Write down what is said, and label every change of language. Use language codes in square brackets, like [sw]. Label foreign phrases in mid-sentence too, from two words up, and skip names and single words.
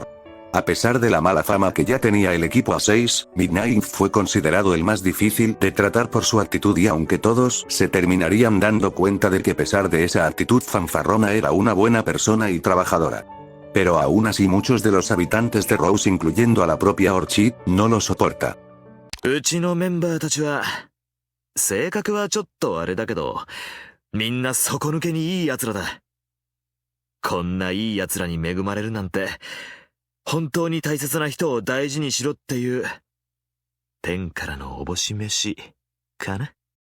[es] A pesar de la mala fama que ya tenía el equipo A6, Midnight fue considerado el más difícil de tratar por su actitud, y aunque todos se terminarían dando cuenta de que a pesar de esa actitud fanfarrona era una buena persona y trabajadora. Pero aún así muchos de los habitantes de Rose, incluyendo a la propia Orchid, no lo soporta. [ja] うちのメンバーたちは性格はちょっとあれだけど、みんな底抜けにいい奴らだ。こんないい奴らに恵まれるなんて、本当に大切な人を大事にしろっていう天からのおぼし飯かな。